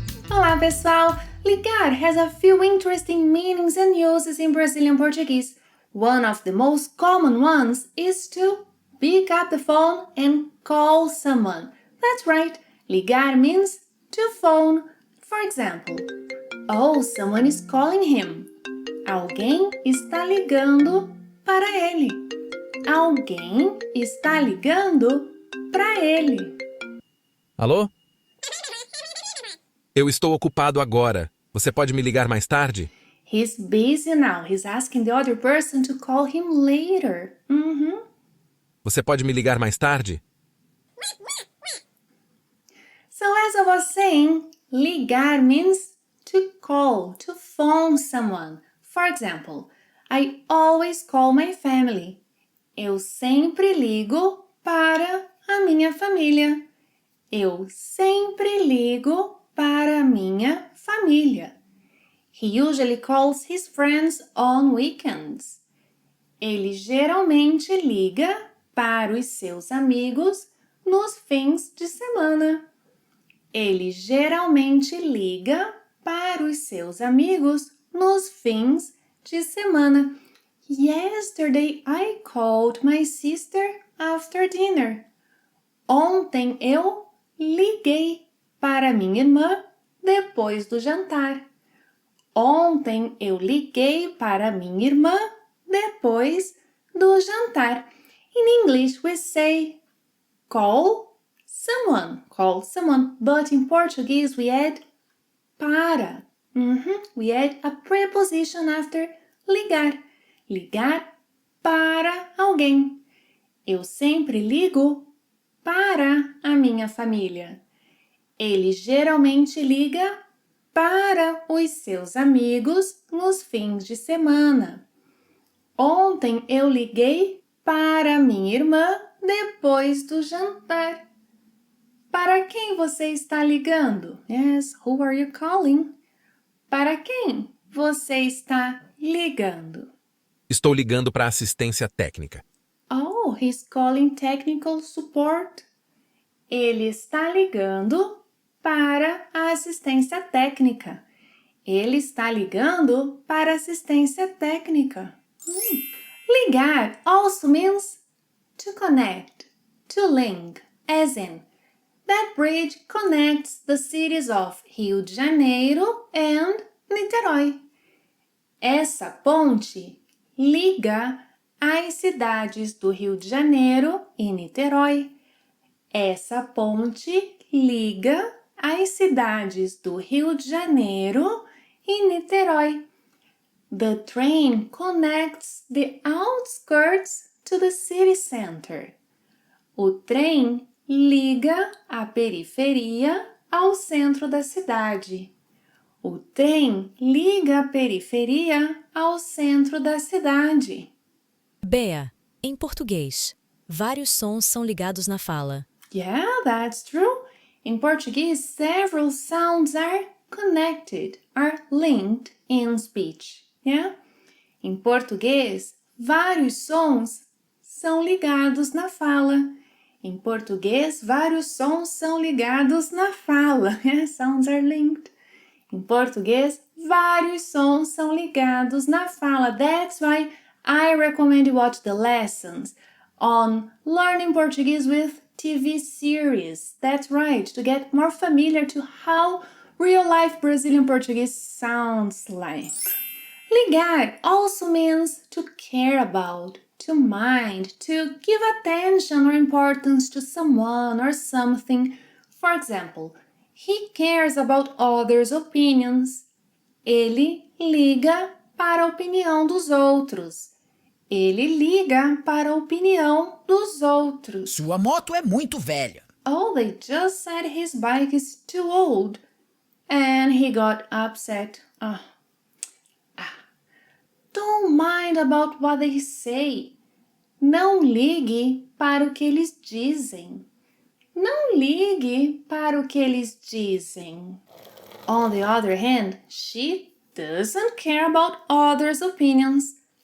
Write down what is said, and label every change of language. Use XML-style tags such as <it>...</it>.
<pt>Olá, pessoal!</pt> <en>Ligar has a few interesting meanings and uses in Brazilian Portuguese. One of the most common ones is to pick up the phone and call someone. That's right, ligar means to phone. For example, oh, someone is calling him.</en> <pt>Alguém está ligando para ele. Alguém está ligando para ele. Alô? Eu estou ocupado agora. Você pode me ligar mais tarde?</pt> <en>He's busy now. He's asking the other person to call him later.</en> <pt>Você pode me ligar mais tarde?</pt> <en>So as I was saying, ligar means to call, to phone someone. For example, I always call my family.</en> <pt>Eu sempre ligo para a minha família. Eu sempre ligo para a minha família.</pt> <en>He usually calls his friends on weekends.</en> <pt>Ele geralmente liga para os seus amigos nos fins de semana. Ele geralmente liga para os seus amigos nos fins de semana.</pt> <en>Yesterday I called my sister after dinner.</en> <pt>Ontem eu liguei para minha irmã depois do jantar. Ontem eu liguei para minha irmã depois do jantar.</pt> <en>In English we say call someone, but in Portuguese we add para. We add a preposition after ligar.</en> <pt>Ligar para alguém. Eu sempre ligo para a minha família. Ele geralmente liga para os seus amigos nos fins de semana. Ontem eu liguei para minha irmã depois do jantar. Para quem você está ligando?</pt> <en>Yes, who are you calling?</en> <pt>Para quem você está ligando? Estou ligando para a assistência técnica.</pt> <en>Oh, he's calling technical support.</en> <pt>Ele está ligando para a assistência técnica. Ele está ligando para a assistência técnica.</pt> <en>Ligar also means to connect, to link, as in, that bridge connects the cities of Rio de Janeiro and Niterói.</en> <pt>Essa ponte liga as cidades do Rio de Janeiro e Niterói. Essa ponte liga as cidades do Rio de Janeiro e Niterói.</pt> <en>The train connects the outskirts to the city center.</en> <pt>O trem liga a periferia ao centro da cidade. O trem liga a periferia ao centro da cidade. Bea, em português, vários sons são ligados na fala.</pt> <en>Yeah, that's true. In Portuguese, several sounds are connected, are linked in speech. Yeah?</en> <pt>Em português, vários sons são ligados na fala. Em português, vários sons são ligados na fala. Yeah?</pt> <en>Sounds are linked.</en> <pt>Em português, vários sons são ligados na fala.</pt> <en>That's why I recommend you watch the lessons on learning Portuguese with TV series. That's right, to get more familiar to how real-life Brazilian Portuguese sounds like. Ligar also means to care about, to mind, to give attention or importance to someone or something. For example, he cares about others' opinions.</en> <pt>Ele liga para a opinião dos outros. Ele liga para a opinião dos outros. Sua moto é muito velha.</pt> <en>Oh, they just said his bike is too old. And he got upset. Don't mind about what they say.</en> <pt>Não ligue para o que eles dizem. Não ligue para o que eles dizem.</pt> <en>On the other hand, she doesn't care about others' opinions.</en>